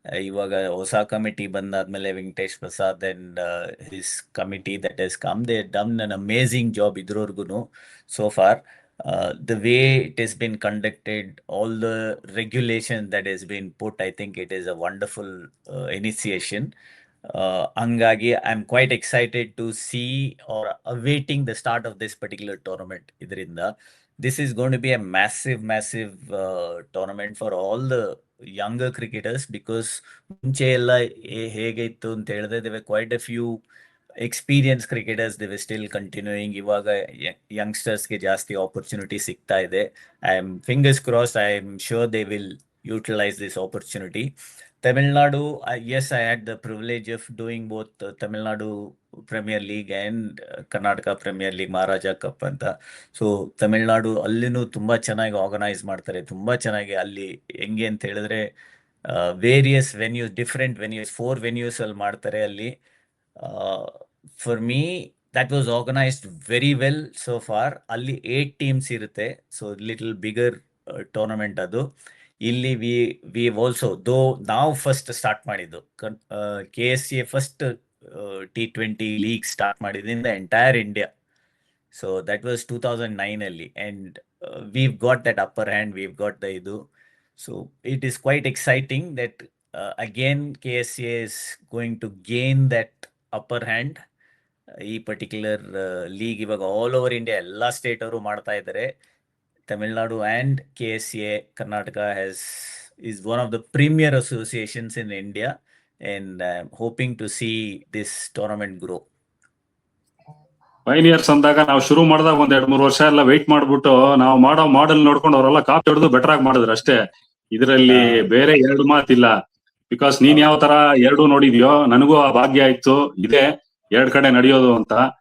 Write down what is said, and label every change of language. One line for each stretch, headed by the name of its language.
Kannada: ಇವಾಗ ಹೊಸ ಕಮಿಟಿ ಬಂದಾದ್ಮೇಲೆ
English: Venkatesh Prasad and his committee that has come, they done an amazing job
Kannada: ಇದ್ರವರ್ಗು
English: So far. The way it has been conducted, all the regulations that has been put, I think it is a wonderful initiation.
Kannada: Hangagi
English: I'm quite excited to see or awaiting the start of this particular tournament.
Kannada: Idrinda
English: this is going to be a massive tournament for all the younger cricketers, because
Kannada: ಮುಂಚೆ ಎಲ್ಲ ಹೇಗಿತ್ತು ಅಂತ ಹೇಳಿದ್ರೆ
English: there were quite a few experienced cricketers, they were still continuing.
Kannada: ಇವಾಗ youngsters ಗೆ ಜಾಸ್ತಿ opportunity ಸಿಗ್ತಾ ಇದೆ.
English: I am fingers crossed, I am sure they will utilize this opportunity. Tamil Nadu, yes, I had the privilege of doing both Tamil Nadu Premier League and Karnataka Premier League Maharaja Cup
Kannada: ಅಂತ. So Tamil Nadu ಅಲ್ಲಿನೂ ತುಂಬಾ ಚೆನ್ನಾಗಿ organise ಮಾಡ್ತಾರೆ, ತುಂಬಾ ಚೆನ್ನಾಗಿ. ಅಲ್ಲಿ ಹೆಂಗೆ ಅಂತ ಹೇಳಿದ್ರೆ various venues, different venues, 4 venues ಅಲ್ಲಿ ಮಾಡ್ತಾರೆ ಅಲ್ಲಿ.
English: For me that was organised very well so far.
Kannada: ಅಲ್ಲಿ 8 ಟೀಮ್ಸ್ ಇರುತ್ತೆ,
English: so little bigger tournament
Kannada: ಅದು. ಇಲ್ಲಿ
English: we also though
Kannada: ನಾವು ಫಸ್ಟ್ ಸ್ಟಾರ್ಟ್ ಮಾಡಿದ್ದು KSCA first T20 league start ಮಾಡಿದ್ದು
English: In the entire India. So that was 2009
Kannada: ಅಲ್ಲಿ,
English: and we've got that upper hand, we've got the
Kannada: idu.
English: So it is quite exciting that again KSCA is going to gain that upper hand.
Kannada: ಈ particular league ಇವಾಗ all over India ಎಲ್ಲ state ಅವರು ಮಾಡ್ತಾ ಇದ್ದಾರೆ.
English: Tamil Nadu and KSCA Karnataka is one of the premier associations in India, and I'm hoping to see this tournament grow.
Kannada: Pioneers ಅಂದಾಗ ನಾವು ಶುರು ಮಾಡಿದಾಗ 1-2-3 ವರ್ಷ ಎಲ್ಲ ವೆಯ್ಟ್ ಮಾಡ್ಬಿಟ್ಟು ನಾವು ಮಾಡೋ ಮಾಡೆಲ್ ನೋಡ್ಕೊಂಡು ಅವರೆಲ್ಲ ಕಾಪಿ ಹೊಡೆದು ಬೆಟರ್ ಆಗಿ ಮಾಡಿದ್ರು ಅಷ್ಟೇ. ಇದರಲ್ಲಿ ಬೇರೆ 2 ಮಾತಿಲ್ಲ. ಬಿಕಾಸ್ ನೀನ್ ಯಾವ ತರ 2 ನೋಡಿದ್ಯೋ, ನನಗೂ ಆ ಭಾಗ್ಯ ಆಯ್ತು ಇದೆ 2 ಕಡೆ ನಡೆಯೋದು ಅಂತ.